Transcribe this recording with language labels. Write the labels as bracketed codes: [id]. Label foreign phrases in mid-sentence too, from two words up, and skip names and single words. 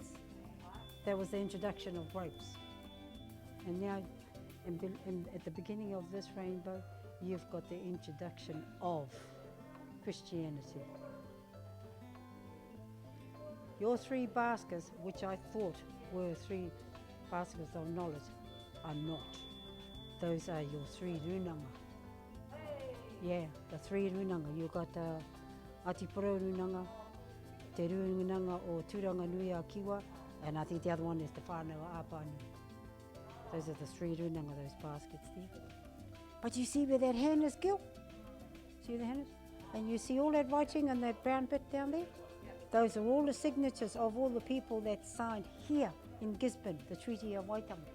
[en] That was the introduction of ropes. And now, at the beginning of this rainbow, you've got the introduction of Christianity. Your three baskets, which I thought were three baskets of knowledge, are not. Those are your three runanga. Yeah, the three runanga. You've got Atiporo runanga, te runanga o Turanga Nui a Kiwa, and I think the other one is the fauna o Apanu. Those are the three runanga, those baskets there. But you see where that hand is, Gil? See where the hand is? And you see all that writing and that brown bit down there? Those are all the signatures of all the people that signed here in Gisborne, the Treaty of Waitangi.